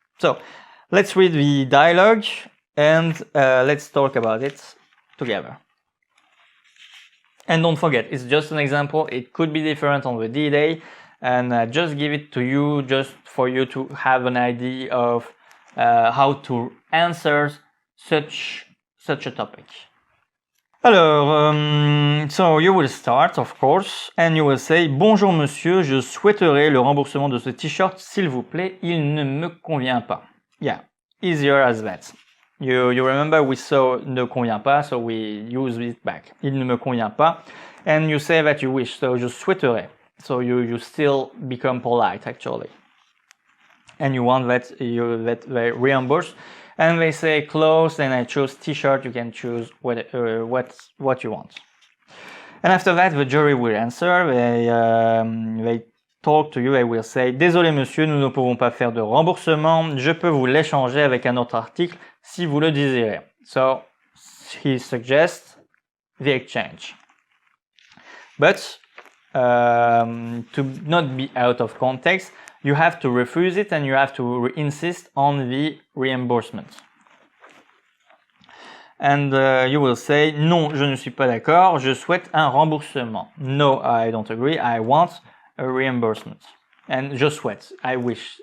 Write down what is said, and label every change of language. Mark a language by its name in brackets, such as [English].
[English] So let's read the dialogue and let's talk about it together. And don't forget, it's just an example. It could be different on the D-Day, and just give it to you just for you to have an idea of how to answer such a topic. [French] Alors, [English] so you will start, of course, and you will say, [French] bonjour monsieur, je souhaiterais le remboursement de ce t-shirt, s'il vous plaît, il ne me convient pas. [English] Yeah, easier as that. You remember we saw [French] ne convient pas, [English] so we use it back. [French] Il ne me convient pas, [English] and you say that you wish, so [French] je souhaiterais. [English] So you still become polite actually. And you want that they reimburse. And they say clothes, and I choose t-shirt, you can choose what you want. And after that, the jury will answer. They talk to you, they will say, [French] désolé monsieur, nous ne pouvons pas faire de remboursement, je peux vous l'échanger avec un autre article si vous le désirez. [English] So, he suggests the exchange. But, to not be out of context, you have to refuse it and you have to insist on the reimbursement. [French] And you will say, non, je ne suis pas d'accord, je souhaite un remboursement. [English] No, I don't agree, I want a reimbursement. And [French] je souhaite, [English] I wish.